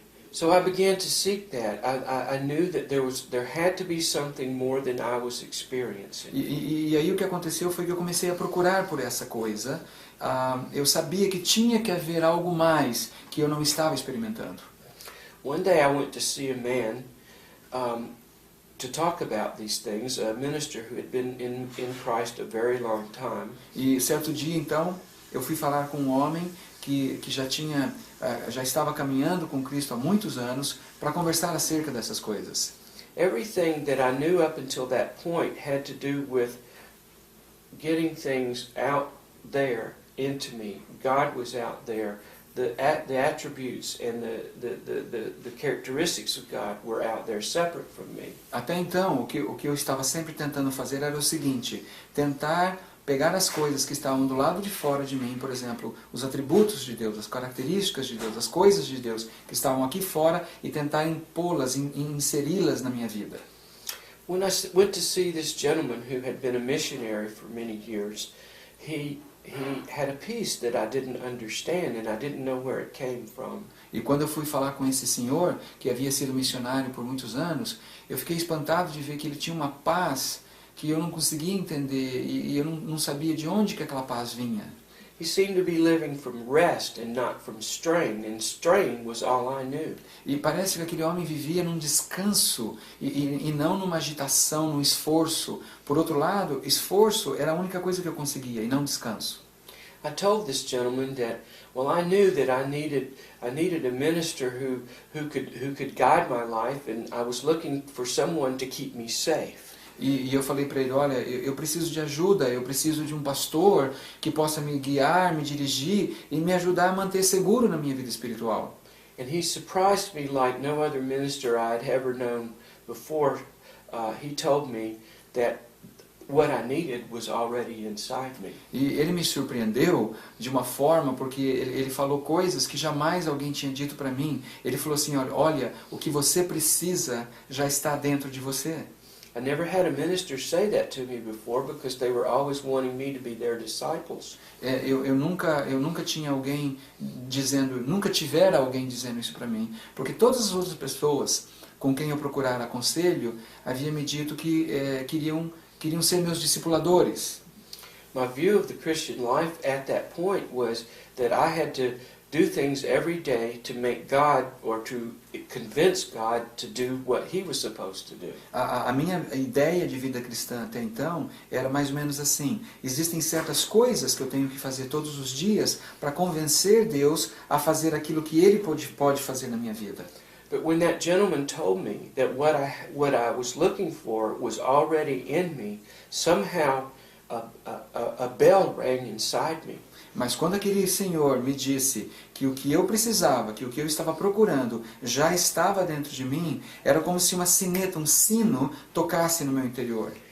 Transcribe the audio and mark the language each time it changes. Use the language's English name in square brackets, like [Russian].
[English] So I began to seek that. I knew that there had to be something more than I was experiencing. [Portuguese] E aí o que aconteceu foi que eu comecei a procurar por essa coisa. Eu sabia que tinha que haver algo mais que eu não estava experimentando. [English] One day I went to see a man to talk about these things, a minister who had been in Christ a very long time. [Portuguese] E certo dia então eu fui falar com um homem que já estava caminhando com Cristo há muitos anos para conversar acerca dessas coisas. [English] Everything that I knew up until that point had to do with getting things out there into me. God was out there. The attributes and the characteristics of God were out there separate from me. [Portuguese] Até então, o que eu estava sempre tentando fazer era o seguinte: tentar pegar as coisas que estavam do lado de fora de mim, por exemplo, os atributos de Deus, as características de Deus, as coisas de Deus que estavam aqui fora e tentar impô-las, inseri-las na minha vida. [English] When I went to see this gentleman who had been a missionary for many years, he had a peace that I didn't understand and I didn't know where it came from. [Portuguese] E quando eu fui falar com esse senhor, que havia sido missionário por muitos anos, eu fiquei espantado de ver que ele tinha uma paz que eu não conseguia entender e eu não sabia de onde que aquela paz vinha. [English] He seemed to be living from rest and not from strain, and strain was all I knew. [Portuguese] E parece que aquele homem vivia num descanso e não numa agitação, num esforço. Por outro lado, esforço era a única coisa que eu conseguia e não descanso. [English] I told this gentleman that, well, I knew that I needed a minister who could guide my life, and I was looking for someone to keep me safe. [Portuguese] E eu falei para ele, olha, eu preciso de ajuda, eu preciso de um pastor que possa me guiar, me dirigir e me ajudar a manter seguro na minha vida espiritual. [English] And he surprised me like no other minister I had ever known before. He told me that what I needed was already inside me. [Portuguese] E ele me surpreendeu de uma forma porque ele falou coisas que jamais alguém tinha dito para mim. Ele falou assim, olha, o que você precisa já está dentro de você. [English] I never had a minister say that to me before because they were always wanting me to be their disciples. [Portuguese] Eu nunca tinha alguém dizendo, nunca tivera alguém dizendo isso para mim, porque todas as outras pessoas com quem eu procurara conselho havia me dito que queriam ser meus discipuladores. [English] My view of the Christian life at that point was that I had to do things every day to make God or to convince God to do what He was supposed to do. [Portuguese] A minha ideia de vida cristã até então era mais ou menos assim. Existem certas coisas que eu tenho que fazer todos os dias para convencer Deus a fazer aquilo que Ele pode fazer na minha vida. [English] But when that gentleman told me that what I was looking for was already in me, somehow a bell rang inside me. [Portuguese] Mas quando aquele senhor me disse que o que eu precisava, que o que eu estava procurando já estava dentro de mim, era como se uma sineta, um sino, tocasse no meu interior.